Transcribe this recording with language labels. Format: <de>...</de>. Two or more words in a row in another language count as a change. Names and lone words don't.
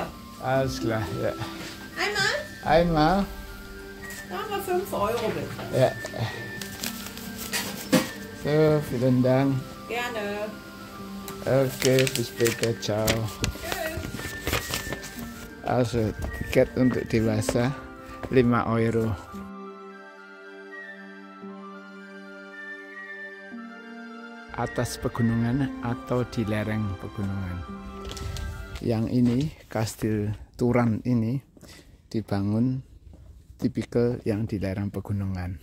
<de>Alles klar, ja. Einmal? Einmal. Da haben wir 5 Euro bitte. Ja. So, vielen Dank. Gerne. Okay, bis später, ciao. Tschüss. Also,</de> <id>tiket untuk dewasa 5 Euro. Atas pegunungan atau di lereng pegunungan. Yang ini, Kastil Turan ini dibangun tipikal yang di lereng pegunungan.</id>